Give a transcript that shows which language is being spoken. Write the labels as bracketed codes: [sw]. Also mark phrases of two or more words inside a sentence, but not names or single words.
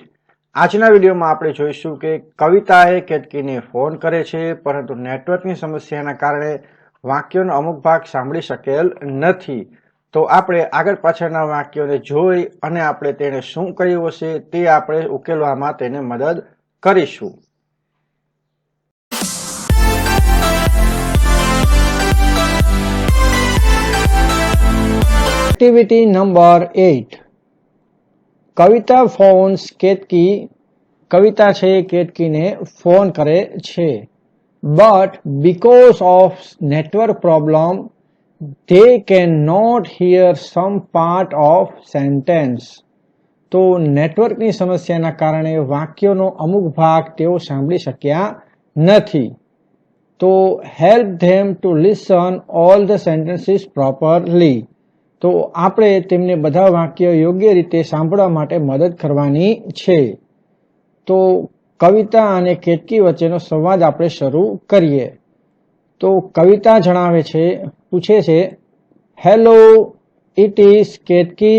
[gu] આજના વિડીયોમાં આપણે જોઈશું કે કવિતાએ કેતકીને ફોન કરે છે, પરંતુ નેટવર્કની સમસ્યાના કારણે વાક્યોનો અમુક ભાગ સાંભળી શકેલ નથી. તો આપણે આગળ પાછળના વાક્યોને જોઈ અને આપણે તેને શું કહ્યું હશે તે આપણે ઉકેલવામાં તેને મદદ કરીશું. [en] Activity number 8. કવિતા ફોન્સ કેતકી. [gu] કવિતા છે કેતકીને ફોન કરે છે. [en] But because of network problem, they cannot hear some part of sentence. [gu] તો નેટવર્કની સમસ્યાના કારણે વાક્યોનો અમુક ભાગ તેઓ સાંભળી શક્યા નથી. [en] તો help them to listen all the sentences properly. [gu] તો આપણે તેમને બધા વાક્યો યોગ્ય રીતે સાંભળવા માટે મદદ કરવાની છે. તો કવિતા અને કેતકી વચ્ચેનો સંવાદ આપણે શરૂ કરીએ. તો કવિતા જણાવે છે, પૂછે છે, [en] hello it is Ketki.